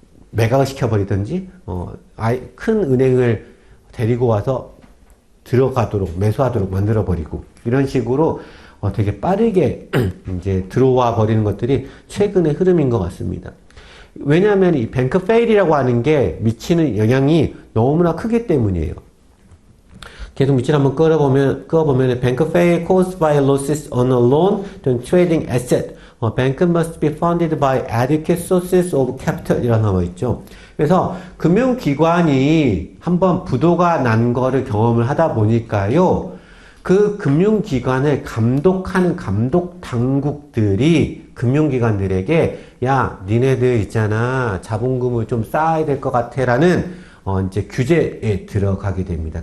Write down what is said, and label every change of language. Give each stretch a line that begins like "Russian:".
Korean: 매각을 시켜버리든지 큰 은행을 데리고 와서 들어가도록 매수하도록 만들어버리고 이런 식으로 되게 빠르게 이제 들어와 버리는 것들이 최근의 흐름인 것 같습니다. 왜냐하면 이 뱅크 페일이라고 하는 게 미치는 영향이 너무나 크기 때문이에요. 계속 밑줄 한번 끌어보면
English: 뱅크 fail caused by losses on a loan to trading asset. bank must be funded by adequate sources of capital
Korean: 이라고 나와 있죠. 그래서 금융기관이 한번 부도가 난 거를 경험을 하다 보니까요. 그 금융기관을 감독하는 감독 당국들이 금융기관들에게 야 니네들 있잖아 자본금을 좀 쌓아야 될 것 같아 라는 이제 규제에 들어가게 됩니다.